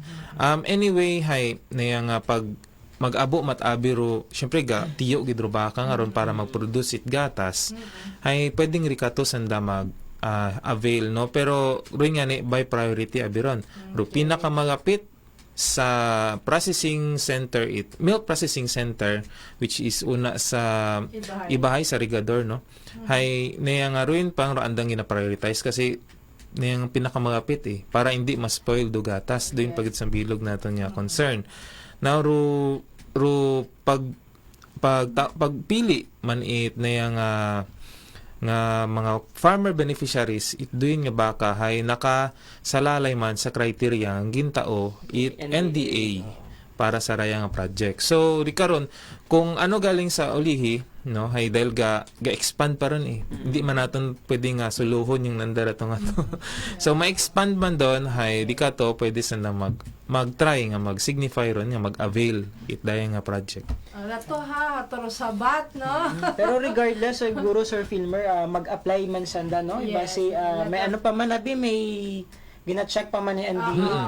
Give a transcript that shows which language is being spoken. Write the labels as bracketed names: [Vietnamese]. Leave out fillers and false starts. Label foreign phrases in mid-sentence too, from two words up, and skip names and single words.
[Aklanon] Anyway hay niya nga pag mag-abo matabi ro syempre ga tiyo gid ro baka nga ron para mag-produce it gatas hay pwedeng rikato sanda mag avail no, pero rin nga ni [English] by priority [Aklanon] abiron ro pinaka magapit sa [English] processing center milk processing center which is [Aklanon] una sa Ibahay sa Rigador no, hay niya nga ruin pang ro andang gina-prioritize kasi niyang pinakamagapit para hindi ma-spoil do gatas doon pagit sa bilog naton nga concern. Now ro pagpili man it niya nga mga [English] farmer beneficiaries [Aklanon] it doon nga baka hay nakasalalay man sa criteria ang gintao it NDA para sa raya nga project. So di karon kung ano galing sa ulihi no hay dahil ga-expand pa ron hindi man naton pwede nga suluhon yung nandara to nga to. So ma-expand man doon hay di ka to pwede sanda mag-try nga mag-signify ron nga mag-avail it daya nga project. Rato hatoro sabat no. Pero regardless siguro Sir Filmer mag-apply man sanda no, base may ano pa man abi may gina-check pa man ni NDA.